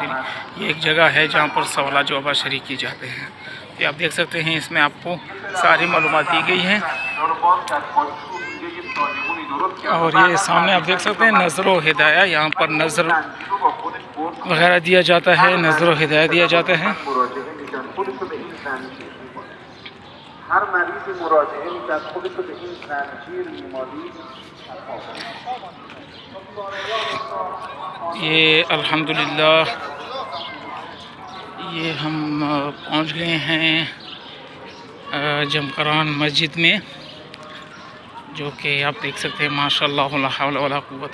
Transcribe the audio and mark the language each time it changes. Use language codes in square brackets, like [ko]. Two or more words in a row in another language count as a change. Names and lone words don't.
[ur] یہ ایک جگہ ہے جہاں پر سوالات جوابات شریک کی جاتے ہیں. یہ آپ دیکھ سکتے ہیں اس میں آپ کو ساری معلومات دی گئی ہیں. اور یہ سامنے آپ دیکھ سکتے ہیں نظر و ہدایہ. یہاں پر نظر وغیرہ دیا جاتا ہے، نظر و ہدایہ دیا جاتا ہے. [fa] هر مریضی مراجعه می‌کرد خودش رو به این زنجیر بیماری [ur] یہ الحمدللہ یہ ہم پہنچ گئے ہیں جمکران مسجد میں، جو کہ آپ دیکھ سکتے ہیں ماشاءاللہ [ar] لا حول ولا قوت.